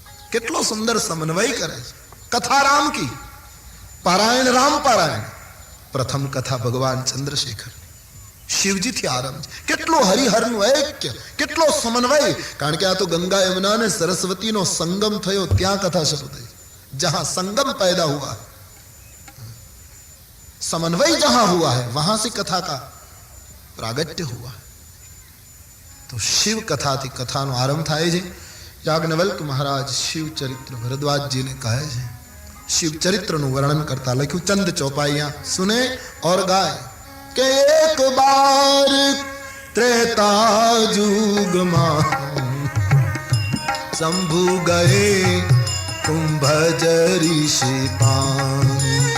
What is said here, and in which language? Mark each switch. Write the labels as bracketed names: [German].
[Gujarati] કેટલો સુંદર સમન્વય કરે છે. કથા રામ કી, પારાયણ રામ પારાયણ. પ્રથમ કથા ભગવાન ચંદ્રશેખર શિવજીથી આરંભ છે. કેટલો હરિહરનું ઐક્ય, કેટલો સમન્વય. કારણ કે આ તો ગંગા યમુના અને સરસ્વતીનો સંગમ થયો, ત્યાં કથા શરૂ થઈ. [Hindi] જહાં સંગમ पैदा हुआ, समन्वय जहां हुआ है वहां से कथा का प्रागट्य हुआ. [Gujarati] तो शिव कथाથી કથાનો આરંભ થાય છે. યાજ્ઞવલ્ક મહારાજ શિવ ચરિત્ર ભરદ્વાજજીને કહે છે. શિવ ચરિત્રનું વર્ણન કરતા લખ્યું, ચંદ ચોપાઈયા સુને और गाय કે એક બાર ત્રેતા યુગમાં [Hindi] શંભુ ગયે कुंभज ऋषि पानी.